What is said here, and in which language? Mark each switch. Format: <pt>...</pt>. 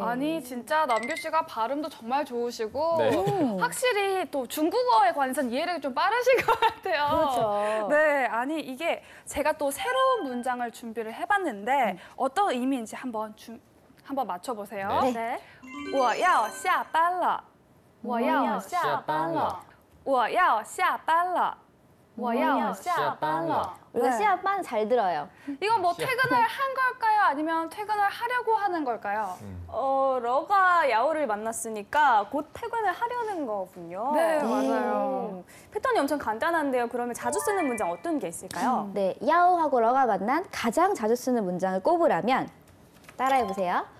<ko>아니 진짜 남규 씨가 발음도 정말 좋으시고 네. 확실히 또 중국어에 관해서는 이해력이 좀 빠르신 것 같아요. 그렇죠. 네, 아니 이게 제가 또 새로운 문장을 준비를 해봤는데 어떤 의미인지 한번 맞춰보세요. 네. 네.</ko> <zh>我要下班了，我要下班了，我要下班了，我要下班了。</zh> <ko>우리가 네. 시합반 잘 들어요. 이건 뭐 퇴근을 한 걸까요? 아니면 퇴근을 하려고 하는 걸까요? 러가 야오를 만났으니까 곧 퇴근을 하려는 거군요. 네, 맞아요. 패턴이 엄청 간단한데요. 그러면 자주 쓰는 문장 어떤 게 있을까요? 네, 야오하고 러가 만난 가장 자주 쓰는 문장을 꼽으라면 따라해 보세요.</ko>